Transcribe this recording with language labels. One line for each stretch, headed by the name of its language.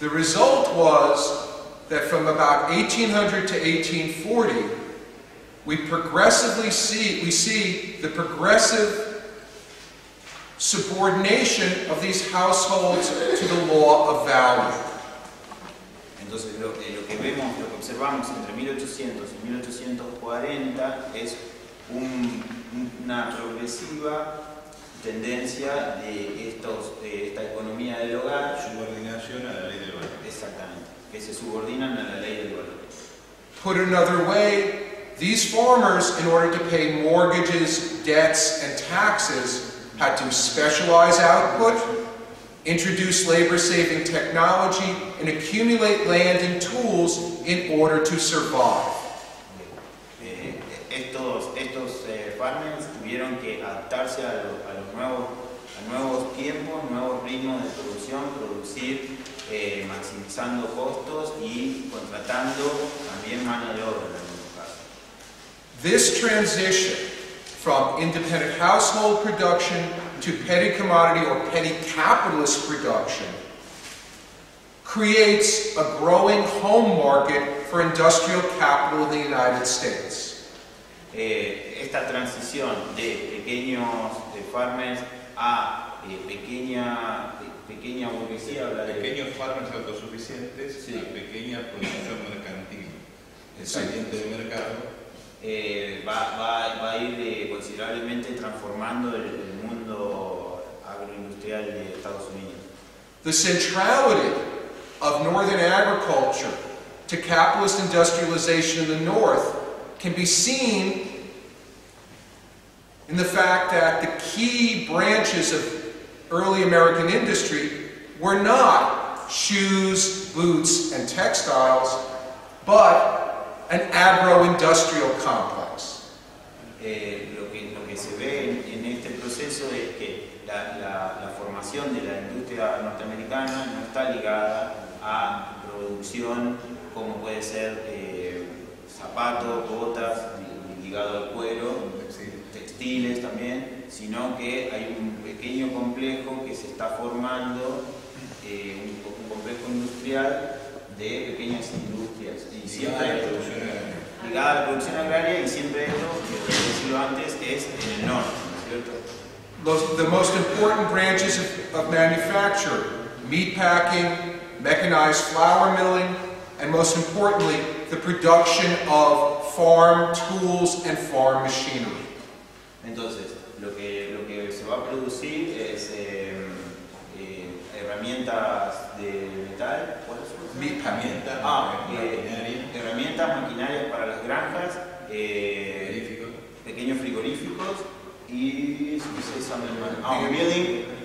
English: The result was that from about 1800 to 1840, we see the progressive subordination of these households to the law of value.
Spanish: Entonces lo que vemos, lo que observamos entre 1800 y 1840 es una progresiva tendencia de esta economía del hogar, Subordinación a la ley del valor. exactamente, que se subordinan a la ley del valor.
English: Put another way, these farmers, in order to pay mortgages, debts, and taxes, had to specialize output, introduce labor-saving technology, and accumulate land and tools in order to survive.
Spanish: Estos farmers tuvieron que adaptarse a nuevos tiempos, nuevos ritmos de producción, producir maximizando costos y contratando también mano de obra en algunos casos.
English: This transition from independent household production to petty commodity or petty capitalist production creates a growing home market for industrial capital in the United States.
Spanish: Esta transición de pequeños farmers a pequeña burguesía, Pequeños farmers autosuficientes, sí, a pequeña producción mercantil, saliente del mercado, va a ir considerablemente transformando el mundo agroindustrial de Estados Unidos.
English: The centrality of northern agriculture to capitalist industrialization in the north can be seen in the fact that the key branches of early American industry were not shoes, boots, and textiles, but an agro-industrial complex.
Spanish: Lo que se ve en este proceso es que la formación de la industria norteamericana no está ligada a producción como puede ser zapatos, botas, ligado al cuero, textiles también, sino que hay un pequeño complejo que se está formando, un complejo industrial de pequeñas industrias. Y siempre ligada a la producción agraria, y siempre esto, que decirlo antes, es en el norte, ¿cierto?
English: The most important branches of manufacture, meatpacking, mechanized flour milling, and most importantly, the production of farm tools and farm machinery.
Spanish: Entonces, lo que se va a producir es herramientas de metal, ¿cuáles son?
English: Meatpacking.
Spanish: Herramientas, maquinarias para las granjas, pequeños frigoríficos y milling